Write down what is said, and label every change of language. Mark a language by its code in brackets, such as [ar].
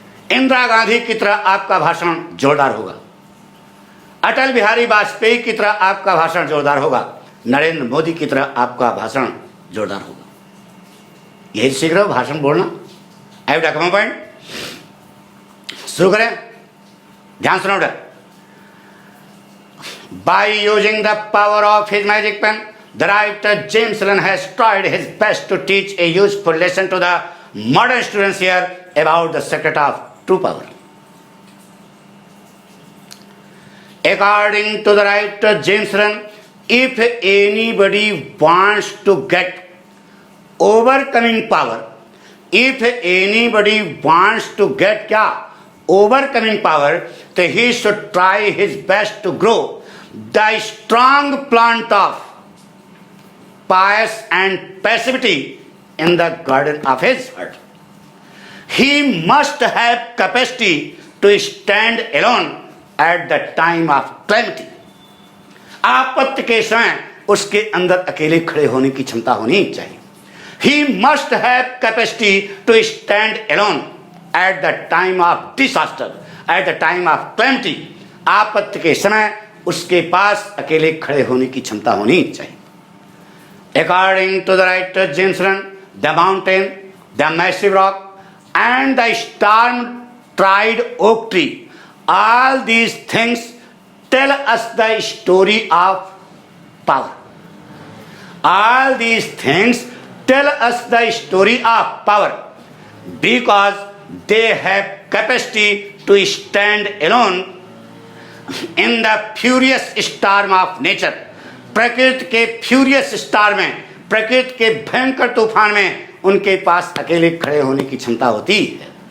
[hi] इंदिरा गांधी की तरह आपका भाषण जोरदार होगा, अटल बिहारी वाजपेयी की तरह आपका भाषण जोरदार होगा, नरेंद्र मोदी की तरह आपका भाषण जोरदार होगा। यही सीख रहे हो भाषण बोलना। आई बेटा, कम पॉइंट शुरू करें, ध्यान सुनो बेटा। [en] By using the power of his magic pen, the writer James Allen has tried his best to teach a useful lesson to the modern students here about the secret of true power. According to the writer James Allen, if anybody wants to get overcoming power, if anybody wants to get क्या overcoming power, तो he should try his best to grow the strong plant of pious and passivity in the garden of his heart. He must have capacity to stand alone at the time of calamity. [hi] आपत्ति के समय उसके अंदर अकेले खड़े होने की क्षमता होनी चाहिए। [en] He must have capacity to stand alone at the time of disaster, at the time of calamity. [hi] आपत्ति के समय उसके पास अकेले खड़े होने की क्षमता होनी चाहिए। [en] According to the writer James Allen, the mountain, the massive rock and the storm tried oak tree, all these things tell us the story of power. All these things tell us the story of power because they have capacity to stand alone in the furious storm of nature. [hi] प्रकृति के [en] furious storm [hi] में, प्रकृति के भयंकर तूफान में उनके पास अकेले खड़े होने की क्षमता होती है।